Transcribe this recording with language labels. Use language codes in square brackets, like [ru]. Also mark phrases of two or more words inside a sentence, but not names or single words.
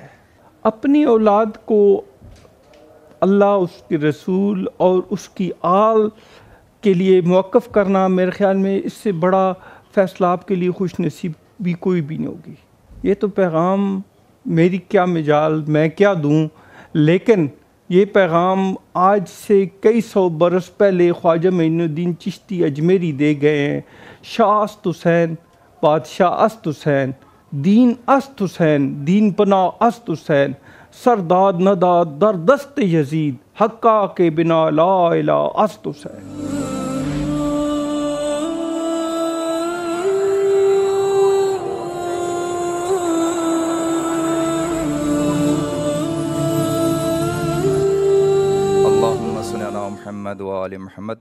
[ur] اپنی اولاد کو اللہ، اس کے رسول اور اس کی آل کے لیے موقف کرنا، میرے خیال میں اس سے بڑا فیصلہ آپ کے لیے خوش نصیب بھی کوئی بھی نہیں ہوگی۔ یہ تو پیغام میری کیا مجال، میں کیا دوں، لیکن یہ پیغام آج سے کئی سو برس پہلے خواجہ معین الدین چشتی اجمیری دے گئے ہیں۔ [fa] شاہ است حسین، بادشاہ است حسین، دین است حسین، دین پناہ است حسین، سرداد نداد در دست یزید، حقا کے بنا [ar] لا الہ [fa] است حسین۔ [ar] اللہم صلی علی محمد و آل محمد۔